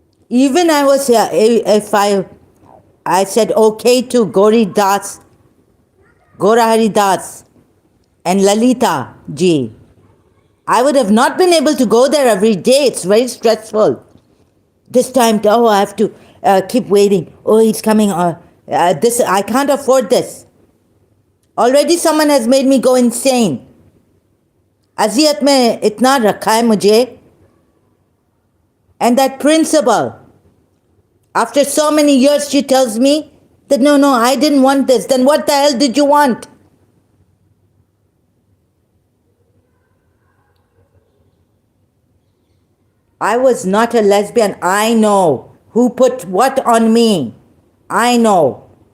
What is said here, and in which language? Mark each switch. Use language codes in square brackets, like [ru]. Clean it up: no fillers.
[en] Even I was, if I said okay to Gora Hari Das and Lalita ji, I would have not been able to go there every day. It's very stressful. This time, I have to keep waiting. Oh, he's coming. I can't afford this. Already someone has made me go insane. [hi] अजियत में इतना रखा है मुझे. [en] And that principal, after so many years, she tells me that no, I didn't want this. Then what the hell did you want? I was not a lesbian. I know who put what on me. I know.